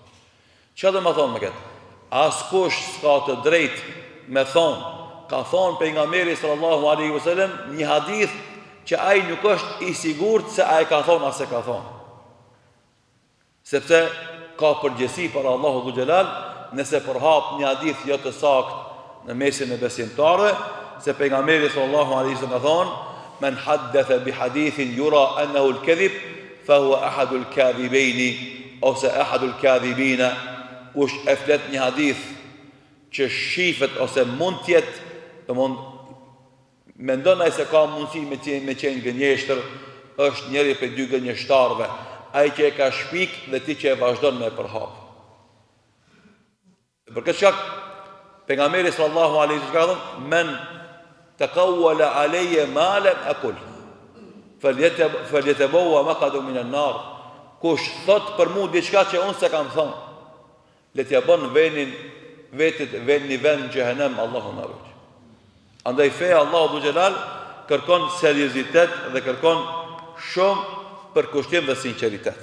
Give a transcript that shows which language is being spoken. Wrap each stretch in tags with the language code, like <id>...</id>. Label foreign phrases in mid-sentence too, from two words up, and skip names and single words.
<sq>Çfarë do të thonë me këtë? Askush s'ka të drejtë me thonë, ka thonë pejgamberi</sq> <ar>صلى الله عليه وسلم</ar> <sq>një hadith që ai nuk është i sigurt se ai ka thonë as e ka thonë. Sepse ka përgjegjësi për Allahu</sq> <ar>ذو الجلال</ar> <sq>nëse përhap një hadith jo të saktë në mesin e besimtarëve, se pejgamberi</sq> <ar>صلى الله عليه وسلم</ar> <sq>ka thonë:</sq> <ar>"من حدث بحديث يرى أنه الكذب فهو أحد الكاذبين",</ar> <sq>ose</sq> <ar>أحد الكاذبين.</ar> <sq>Kush e flet një hadith që shifet ose mund të jetë, mendon ai se ka mundësi me qenë gënjeshtër, është njëri prej 2 gënjeshtarëve, ai që e ka shpik dhe ti që e vazhdon me përhap. Për këtë shkak pejgamberi</sq> <ar>صلى الله عليه وسلم</ar> <sq>ka thënë:</sq> <ar>"من تقول علي ما لم أقل فليتبوأ مقعده من النار."</ar> <sq>Kush thot për mua diçka që unë s'e kam thënë, le t'ja bën vetë vend në xhehenem, Allahu na ruaj. Andaj feja Allahu</sq> <ar>ذو الجلال</ar> <sq>kërkon seriozitet dhe kërkon shumë përkushtim dhe sinqeritet.</sq>